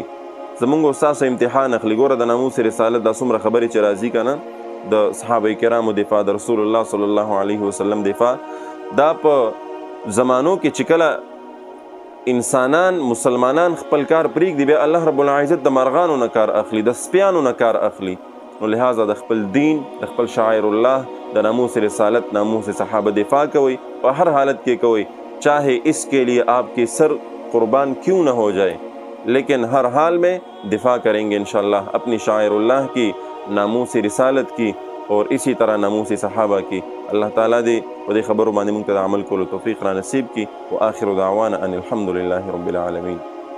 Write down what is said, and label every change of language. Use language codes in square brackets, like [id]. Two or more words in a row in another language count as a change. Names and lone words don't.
[ps] زمونږ استاد امتحان اخلي. ګوره د ناموس رسالت دا څومره خبرې چې راځي که نه، د صحابه کرامو دفاع، د رسول الله صلی الله علیه وسلم دفاع، دا په زمانو کې چې کله انسانان مسلمانان خپل کار پرېږدي، بیا الله رب العزت د مرغانو نه کار اخلي، د سپیانو نه کار اخلي. نو لہذا د خپل دین، د خپل شعائر الله، د ناموس رسالت، ناموس صحابه دفاع کوئ، په ہر حالت کې کوئ، [ur] چاہے اس کے لیے آپ کے سر قربان کیوں نہ ہو جائے، لیکن ہر حال میں دفاع کریں گے انشاءاللہ اپنی شاعر اللہ کی، ناموس رسالت کی، اور اسی طرح ناموس صحابہ کی. [ps] اللہ تعالیٰ دے و دے خبروں باندې مونږ ته د عمل کولو توفیق را نصیب کی. [ar] و آخر دعوانا ان الحمد لله رب العالمین.